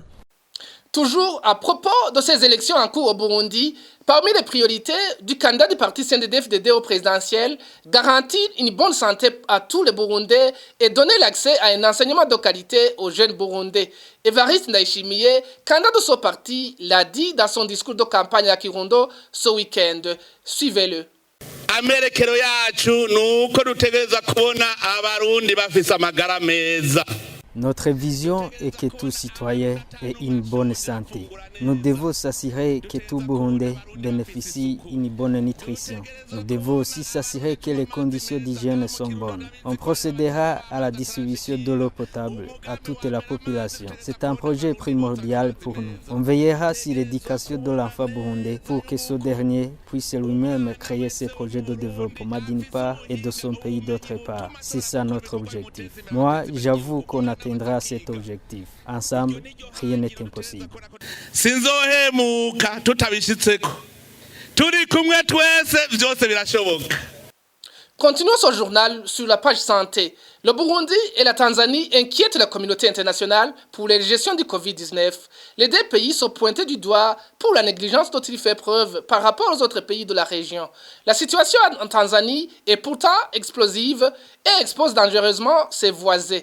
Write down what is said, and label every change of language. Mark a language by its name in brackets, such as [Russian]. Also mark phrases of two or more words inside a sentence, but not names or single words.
[French] Toujours à propos de ces élections en cours au Burundi, parmi les priorités du candidat du parti CNDD-FDD au présidentiel, garantir une bonne santé à tous les Burundais et donner l'accès à un enseignement de qualité aux jeunes Burundais. Evariste Ndayishimiye, candidat de ce parti, l'a dit dans son discours de campagne à Kirundo ce week-end. Suivez-le. [Rundi] amerekero yacu nuko dutegereza kubona abarundi bafise amagara meza. [French] Notre vision est que tout citoyen ait une bonne santé. Nous devons s'assurer que tout Burundais bénéficie d'une bonne nutrition. Nous devons aussi s'assurer que les conditions d'hygiène sont bonnes. On procédera à la distribution de l'eau potable à toute la population. C'est un projet primordial pour nous. On veillera sur l'éducation de l'enfant burundais pour que ce dernier puisse lui-même créer ses projets de développement d'une part et de son pays d'autre part. C'est ça notre objectif. Moi, j'avoue qu'on atteindra cet objectif. Ensemble, rien n'est impossible. [Rundi] Sinzohemuka tutabishitseko. Turi kumwe twese vyose birashoboka. [French] Continuons ce journal sur la page santé. Le Burundi et la Tanzanie inquiètent la communauté internationale pour la gestion du Covid-19. Les deux pays sont pointés du doigt pour la négligence dont ils font preuve par rapport aux autres pays de la région. La situation en Tanzanie est pourtant explosive et expose dangereusement ses voisins.